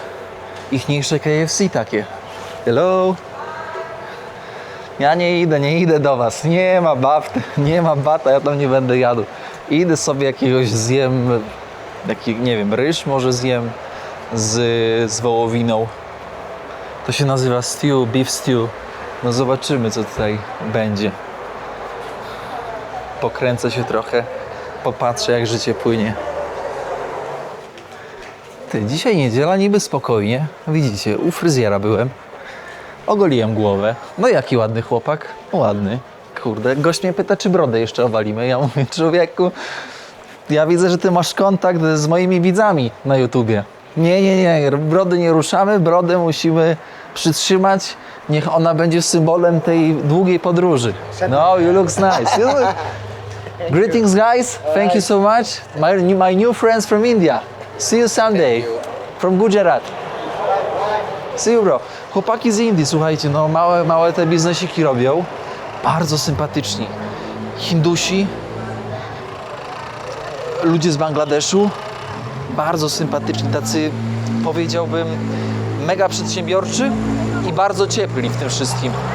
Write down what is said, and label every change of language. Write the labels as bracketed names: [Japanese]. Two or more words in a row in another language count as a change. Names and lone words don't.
[Polish] Ichniejsze KFC takie. Hello. Ja nie idę do was. Nie ma bata, ja tam nie będę jadł. Idę sobie jakiegoś zjem, nie wiem, ryż może zjem z wołowiną. To się nazywa stew, [English] beef stew. [Polish] No zobaczymy, co tutaj będzie. Pokręcę się trochę, popatrzę, jak życie płynie. Ty, dzisiaj niedziela, niby spokojnie. Widzicie, u fryzjera byłem. Ogoliłem głowę. No jaki ładny chłopak. Ładny. Kurde, gość mnie pyta, czy brodę jeszcze owalimy. Ja mówię, człowieku, ja widzę, że ty masz kontakt z moimi widzami na YouTubie. Nie, brody nie ruszamy, brodę musimy przytrzymać. Niech ona będzie symbolem tej długiej podróży. No, [English] you look nice. Greetings, guys. Thank you so much. My new friends from India. See you someday. From Gujarat. See you, bro. [Polish] Chłopaki z Indii, słuchajcie, no małe te biznesiki robią. Bardzo sympatyczni. Hindusi, ludzie z Bangladeszu, bardzo sympatyczni, tacy, powiedziałbym, mega przedsiębiorczy i bardzo ciepli w tym wszystkim.